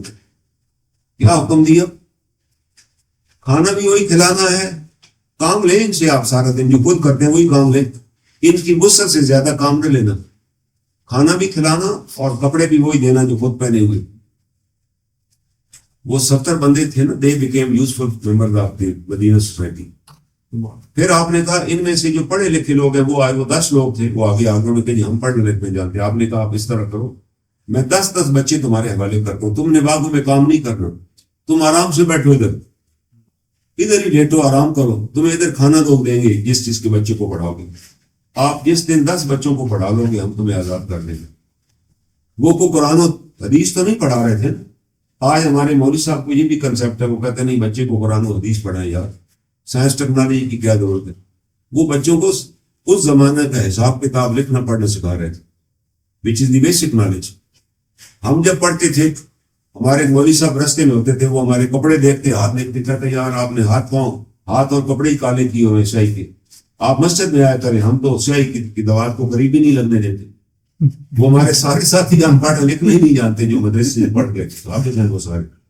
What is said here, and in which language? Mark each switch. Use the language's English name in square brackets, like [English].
[Urdu] کیا حکم دیا؟ کھانا بھی وہی کھلانا ہے, کام لیں ان سے آپ سارا دن, جو خود کرتے ہیں وہی کام لیں. ان کی وسعت سے زیادہ کام نہ لینا, کھانا بھی کھلانا اور کپڑے بھی وہی دینا جو خود پہنے ہوئے. وہ 70 بندے تھے نا, [English] They became useful members of the Medina society. [Urdu] پھر آپ نے کہا ان میں سے جو پڑھے لکھے لوگ ہیں وہ آئے, وہ 10 لوگ تھے, وہ آگے آگے میں کہ جی ہم پڑھنے لکھنے جانتے ہیں. آپ نے کہا آپ اس طرح کرو, میں 10 بچے تمہارے حوالے کرتا ہوں, تم نے باغوں میں کام نہیں کرنا, تم آرام سے بیٹھو, ادھر ہی لیٹو, آرام کرو, تمہیں ادھر کھانا لوگ دیں گے جس چیز کے بچے کو پڑھاؤ گے. آپ جس دن 10 بچوں کو پڑھا لو گے ہم تمہیں آزاد کر دیں گے. وہ کو قرآن و حدیث تو نہیں پڑھا رہے تھے. آج ہمارے مولوی صاحب کو یہ بھی کنسیپٹ ہے, وہ کہتے ہیں نہیں بچے کو قرآن و حدیث پڑھائیں یار, سائنس ٹیکنالوجی کی کیا ضرورت ہے. وہ بچوں کو اس زمانے کا حساب کتاب لکھنا پڑھنا سکھا رہے تھے, [English] Which is the basic knowledge. [Urdu] ہم جب پڑھتے تھے ہمارے مولوی صاحب رستے میں ہوتے تھے, وہ ہمارے کپڑے دیکھتے, ہاتھ دیکھتے, کہتے یار آپ نے ہاتھ اور کپڑے ہی کالے کیے ہوئے سیاہی کے, آپ مسجد میں آیا کریں, ہم تو سیاہی کی دیوار کو قریب ہی نہیں لگنے دیتے. وہ ہمارے سارے ساتھی ہم پڑھ لکھنا ہی نہیں جانتے جو مدرسے سے پڑھ گئے, آپ ہیں وہ سارے.